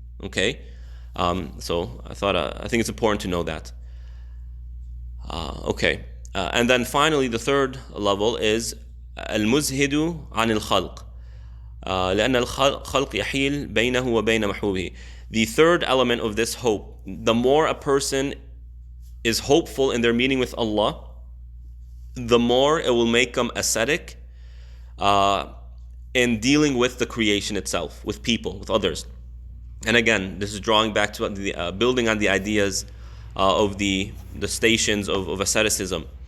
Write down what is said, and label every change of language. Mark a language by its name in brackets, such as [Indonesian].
[English] Okay, so I think it's important to know that. Okay, and then finally, the third level is al-muzhidu [Arabic] عن الخلق. لأن الخلق يحيل بينه وبين محبوبه. [English] The third element of this hope, the more a person is hopeful in their meeting with Allah, the more it will make them ascetic in dealing with the creation itself, with people, with others. And again, this is drawing back to the building on the ideas of the stations of asceticism.